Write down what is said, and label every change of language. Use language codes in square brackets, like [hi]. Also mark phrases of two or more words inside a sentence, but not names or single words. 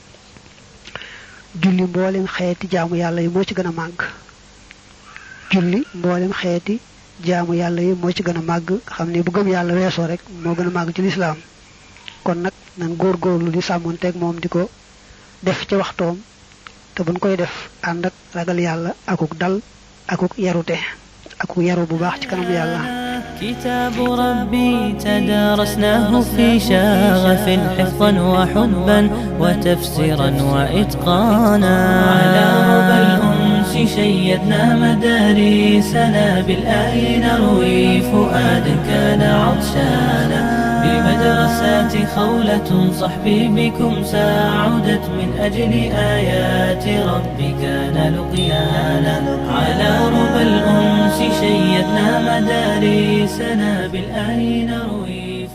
[wo] julli mboolem xeeti jaamu yàlla yi moo ci gën a màgg julli mboolem xeeti jaamu yàlla yi moo ci gën a màgg xam ne bu gëm yàlla weesoo rek moo gën a màgg ci lislaam kon nag nan góorgóorlu di sàmmonteeg moom di ko def ci waxtoom te buñ koy def ànd ak ragal yàlla akuk dal akuk yarute akuk yaru bu baax ci kanam yàlla [ar] كتاب ربي تدارسناه في شغف حفظا وحبا وتفسيرا وإتقانا على ربى الأنس شيدنا مدارسنا بالآي نروي فؤادا كان عطشانا بمدرسات خولة صحبي بكم ساعدت من أجل آيات ربي كان لقيانا على ربى الأنس شيدنا مدارسنا بالآي نروي